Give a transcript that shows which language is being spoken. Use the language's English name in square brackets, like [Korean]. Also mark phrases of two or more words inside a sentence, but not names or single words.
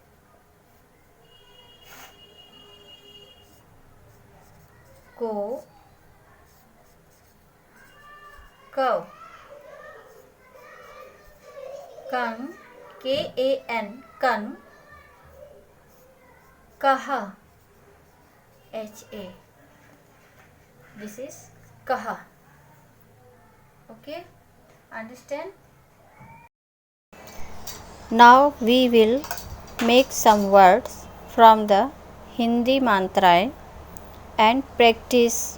[Hindi] Ko. Kau. Kang. K-A-N. Kan. Kaha. [English] H-A. This is Kaha. Okay, understand? Now we will make some words from the Hindi mantra and practice.